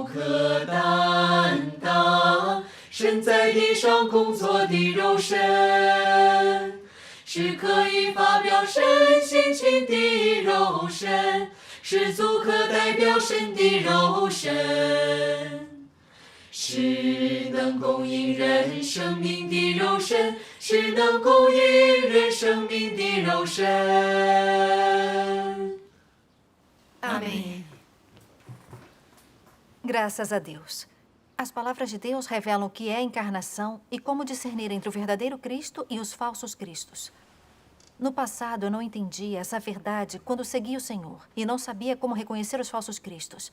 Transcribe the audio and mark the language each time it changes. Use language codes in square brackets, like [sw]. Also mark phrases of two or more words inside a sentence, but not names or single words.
[zh] 可担当神在地上工作的肉身，是可以发表神性情的肉身，是足可代表神的肉身，是能供应人生命的肉身，是能供应人生命的肉身。 [pt] Amém. Graças a Deus. As palavras de Deus revelam o que é a encarnação e como discernir entre o verdadeiro Cristo e os falsos cristos. No passado, eu não entendia essa verdade quando seguia o Senhor e não sabia como reconhecer os falsos cristos.